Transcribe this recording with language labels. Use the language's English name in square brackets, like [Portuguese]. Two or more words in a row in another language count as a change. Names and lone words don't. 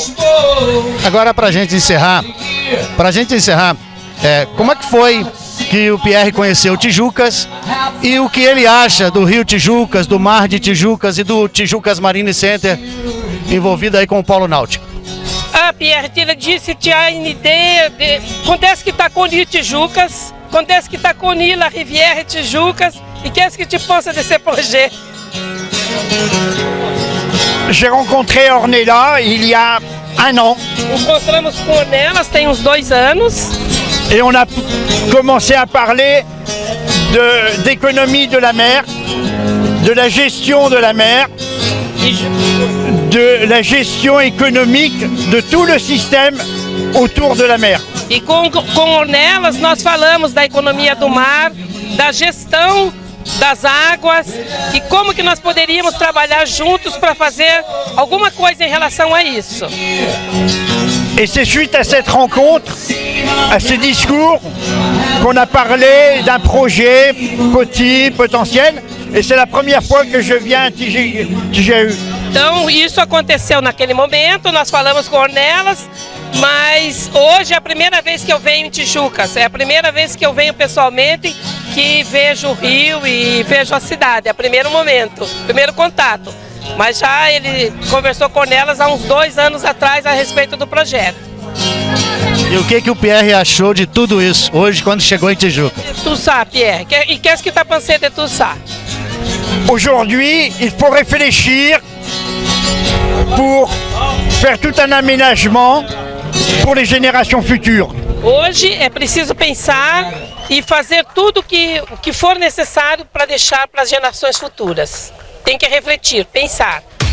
[Portuguese] Agora, para a gente encerrar, como é que foi que o Pierre conheceu Tijucas e o que ele acha do Rio Tijucas, do Mar de Tijucas e do Tijucas Marine Center envolvido aí com o Polo Náutico? Pierre, tu disse que há uma ideia de quando é que está com o Tijucas, quando é que está com [French] la Rivière Tijucas [Portuguese] e [French] qu'est-ce que tu penses de ce projet? J'ai rencontré Ornella il y a un an. [Portuguese] Encontramos com Ornelas tem uns 2 anos. [French] Et on a commencé à parler d'économie de la mer, de la gestion de la mer, de la gestion économique de tout le système autour de la mer. [Portuguese] E com Ornelas nós falamos da economia do mar, da gestão das águas e como que nós poderíamos trabalhar juntos para fazer alguma coisa em relação a isso. [French] Et c'est suite à cette rencontre, à ce discours, qu'on a parlé d'un projet petit, potentiel, et c'est la première fois que je viens à Tijahu. [Portuguese] Então isso aconteceu naquele momento, nós falamos com Ornelas, mas hoje é a primeira vez que eu venho em Tijucas, é a primeira vez que eu venho pessoalmente, que vejo o rio e vejo a cidade, é o primeiro momento, primeiro contato. Mas já ele conversou com Ornelas há uns 2 anos atrás a respeito do projeto. E o que o Pierre achou de tudo isso hoje quando chegou em Tijuca? [French] Tout ça, Pierre. E qu'est-ce que tu as pensé de tout ça? Aujourd'hui, il faut réfléchir pour faire tout un aménagement pour les générations futures. [Portuguese] Hoje é preciso pensar e fazer tudo o que for necessário para deixar para as gerações futuras. Tem que refletir, pensar.